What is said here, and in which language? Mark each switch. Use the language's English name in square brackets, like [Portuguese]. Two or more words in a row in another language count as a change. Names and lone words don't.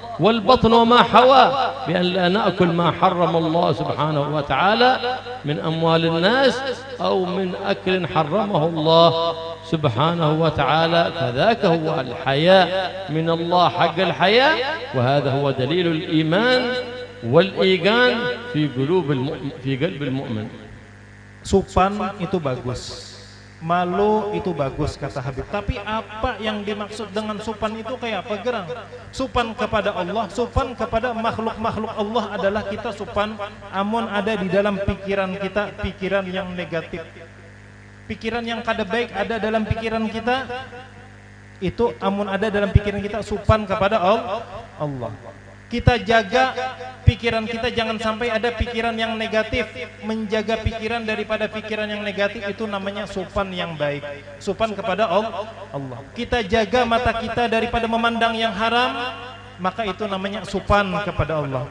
[Arabic] والبطن وما حواه، بأن لا نأكل ما حرم الله سبحانه وتعالى من أموال الناس أو من أكل حرمه الله سبحانه وتعالى. فذاك هو الحياء من الله حق الحياء، وهذا هو دليل الإيمان والإيقان في قلب المؤمن. [Banjar] Supan itu bagus, malu itu bagus kata Habib. Tapi apa yang dimaksud dengan supan itu kayak apa gerang? Supan kepada Allah, supan kepada makhluk-makhluk Allah adalah kita supan amun ada di dalam pikiran kita pikiran yang negatif. Pikiran yang kada baik ada dalam pikiran kita, itu amun ada dalam pikiran kita supan kepada Allah. Kita jaga pikiran kita jangan sampai ada pikiran yang negatif. Menjaga pikiran daripada pikiran yang negatif itu namanya supan yang baik, supan kepada Allah. Kita jaga mata kita daripada memandang yang haram, maka itu namanya supan kepada Allah.